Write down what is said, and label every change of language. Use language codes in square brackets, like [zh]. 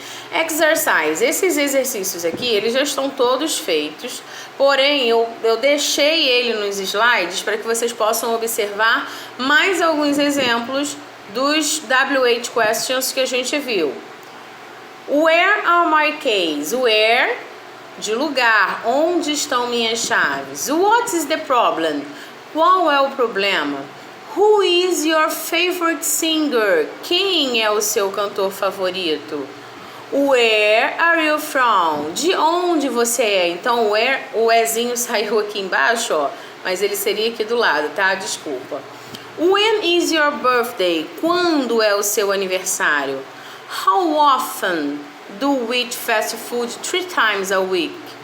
[pt] Exercise, esses exercícios aqui, eles já estão todos feitos, porém eu deixei ele nos slides para que vocês possam observar mais alguns exemplos dos WH questions que a gente viu. [en] Where are my keys? [pt] Where, de lugar, onde estão minhas chaves? [en] What is the problem? [pt] Qual é o problema? [en] Who is your favorite singer? [pt] Quem é o seu cantor favorito? [en] Where are you from? [pt] De onde você é? Então, where, o ezinho saiu aqui embaixo, ó, mas ele seria aqui do lado, tá? Desculpa. [en] When is your birthday? [pt] Quando é o seu aniversário? [en] How often do we eat fast food 3 times a week?